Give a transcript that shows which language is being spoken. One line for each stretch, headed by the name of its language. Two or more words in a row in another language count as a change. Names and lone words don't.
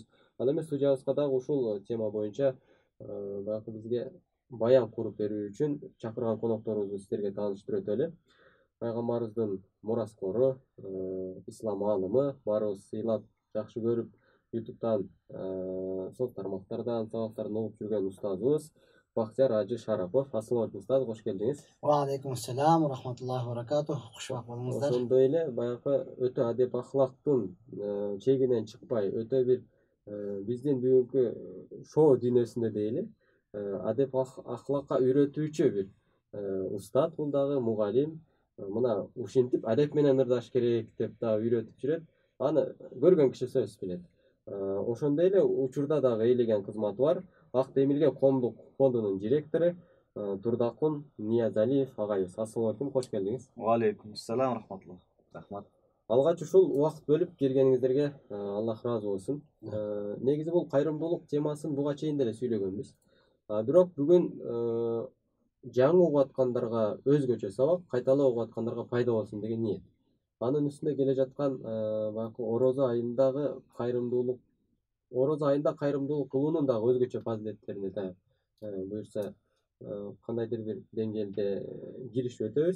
Kyrgyz: Ал эми студиябызга дагы ушул тема боюнча баягы бизге баян куруп берүү үчүн чакырган конокторубузду сиздерге тааныштырып өтөлү. Пайгамбарыбыздын мураскору, ислам аалымы, баарыбыз ыйлап жакшы көрүп YouTube'дан соц тармактардан сабактарын угуп жүргөн устазыбыз Бактияр Ажы Шарапов.
Arabic: السلام عليكم
Kyrgyz: устаз, кош келдиңиз.
Arabic: وعليكم السلام ورحمة الله وبركاته.
Kyrgyz: Кушбак болуңуздар. Ошондой эле баягы өтө адеп ахлактын чегинен чыкпай, өтө бир биздин бүгүнкү шоу дүйнөсүндө дейли, адеп ахлакка үйрөтүүчү бир устат, бул дагы мугалим. Мына ушинтип адеп менен ырдаш керек деп дагы үйрөтүп жүрөт. Аны көргөн киши сөзсүз билет. Ошондой эле учурда дагы эйлеген кызматы бар. Ак Демирге коомдук фондунун директору Турдакун Ниязалиев агайыбыз.
Arabic: السلام عليكم,
Kyrgyz: кош келдиңиз.
Arabic: وعليكم السلام رحمة الله.
Kyrgyz: Рахмат. Алгач ушул убакыт бөлүп келгениңиздерге Аллах ыраазы болсун. Негизи бул кайрымдуулук темасын буга чейин деле сүйлөгөнбүз. Бирок бүгүн жаңы угуп аткандарга өзгөчө сабак, кайталап угуп аткандарга пайда болсун деген ниет. Анын үстүнө келе жаткан баягы орозо айында кайрымдуулук кылуунун дагы өзгөчө фазилеттерине да буюрса кандайдыр бир деңгээлде киришип өтөбүз.